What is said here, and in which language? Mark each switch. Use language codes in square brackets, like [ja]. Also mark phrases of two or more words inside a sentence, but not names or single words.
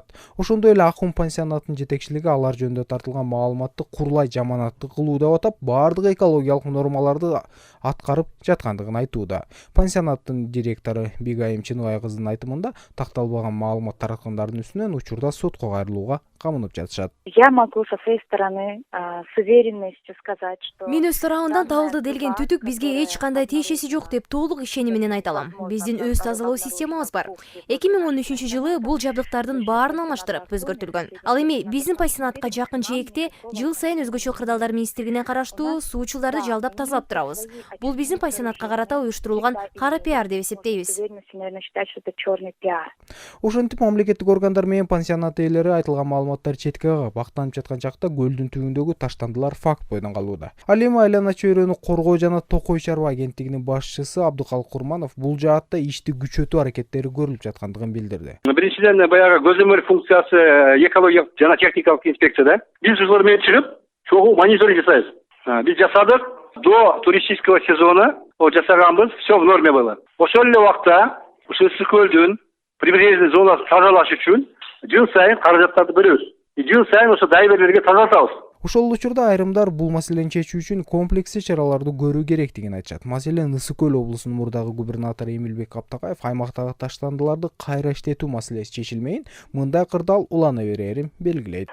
[ky] Ошондой эле Акун пансионаттын жетекчилиги алар жөнүндө тартылган маалыматты курлай жаманаттык кылуу деп атап, баардык экологиялык нормаларды аткарып жаткандыгын айтууда. Пансионаттын директору Бигайым Чыныбай кызынын айтымында, такталбаган маалымат тараткандардын үстүнөн учурда сотко кайрылууга камынып жатышат. [ru] Я могу со своей стороны с уверенностью сказать, что [ky] Мен өз тарабымдан табылды делген түтүк бизге эч кандай тиешеси жок деп толук ишеним менен айта алам. Биздин өз тазалоо системабыз бар. 2013-жылы бул жабдыктардын баарын алмаштырып өзгөртүлгөн. Ал эми биздин пансионатка жакын жээкте жыл сайын өзгөчө кырдаалдар министрлигине караштуу суучуларды жалдап тазалап турабыз. Бул биздин пансионатка карата уюштурулган кара пиар деп эсептейбиз. [ru] наверное, считать, что это черный пиар. [ky] Ошентип мамлекеттик органдар менен пансионат ээлери айтылган маалыматтар четке кагып актанып жаткан чакта көлдүн түбүндөгү таштандылар факт бойдон калууда. Ал эми айлана чөйрөнү коргоо жана Токой чарба агенттигинин башчысы Абдыкалык Курманов бул жаатта ишти күчөтүү аракеттери көрүлүп жаткандыгын билдирди. Биринчиден баягы көзөмөл функциясы экологиялык жана техникалык инспекцияда. Биз ушулар менен чыгып, чогуу мониторинг жасайбыз. Биз жасадык, [ru] до туристического сезона жасаганбыз, все в норме было. [ky] Ошол эле убакта ушул ысык көлдүн прибрежный зонасын тазалаш үчүн жыл сайын каражаттарды бөлөбүз. Жыл сайын ошо дайверлерге тазартабыз. Ошол учурда айрымдар бул маселени чечүү үчүн комплекстик чараларды көрүү керектигин айтышат. Маселен, Ысык көл облусунун мурдагы губернатору Эмилбек Каптакаев аймактагы таштандыларды кайра иштетүү маселеси чечилмейин мындай кырдаал улана берерин белгилейт.